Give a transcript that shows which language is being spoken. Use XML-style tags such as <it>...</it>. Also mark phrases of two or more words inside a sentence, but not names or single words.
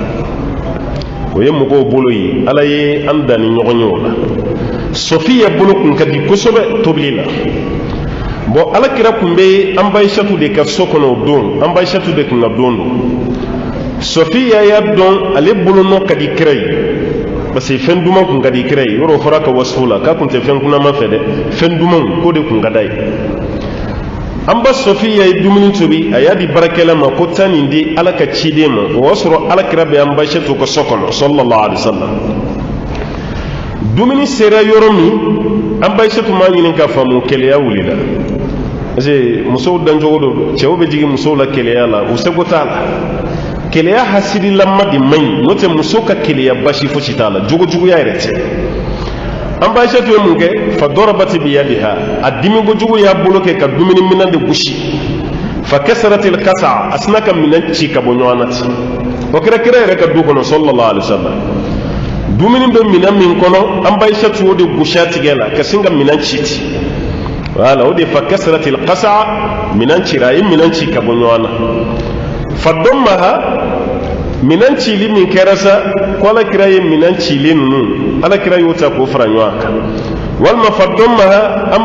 <bm>o ye mɔgɔw bolo ye ala ye an dan ni ɲɔgɔn ye o la Safiya bolo kun ka di kosɛbɛ tobili la bon ala kira kun bɛ an ba Aishatu de ka so kɔnɔ o don an ba Aishatu de kun ka don Safiya y'a dɔn ale bolo nɔ ka di kira ye</bm> <fr>parce que</fr> <bm>fɛn duman kun ka di kira ye yɔrɔ fɔra ka wasifu la k'a kun tɛ fɛn kunnama fɛ dɛ fɛn duman k'o de kun ka d'a ye an ba Safiya ye dumuni tobi a y'a di baarakɛla ma ko taa nin di ala ka ciden ma o y'a sɔrɔ ala kira bɛ an ba Aishatu ka so kɔnɔ</bm> <ar>sallallahu alaihi wasallam</ar> <bm>dumuni sera yɔrɔ min an ba Aishatu m'a ɲini k'a faamu keleya wulila</bm> <fr>parce que</fr> <bm>musow dancogo do cɛw bɛ jigin musow la keleya la u seko t'a la keleya hasirilama de man ɲi n'o tɛ muso ka keleya basi fosi t'a la jogojuguya yɛrɛ tɛ an ba Aishatu ye mun kɛ</bm> <ar>fa darabati biyadiha</ar> <bm>a dimi kojugu y'a bolo kɛ ka dumuni minan de gosi</bm> <ar>fa kasaratil qas'a</ar> <bm>a sina ka minan ci ka bɔ ɲɔgɔn na ten o kɛra kira yɛrɛ ka du kɔnɔ</bm> <ar>sallallahu alaihi wasallam</ar> <bm>dumuni bɛ minan min kɔnɔ an ba Aishatu o de gosi a tigɛ la ka sin ka minan ci ten wala o de</bm> <ar>fa kasaratil qas'a</ar> <bm>minan cira a ye minan ci ka bɔ ɲɔgɔn na</bm> <ar>fa dammaha</ar> <bm>minan cili min kɛra sa ko ala kira ye minan cili ninnu ala kira y'o ta k'o fara ɲɔgɔn kan walima</bm> <ar>fa dammaha</ar> <bm>an</bm>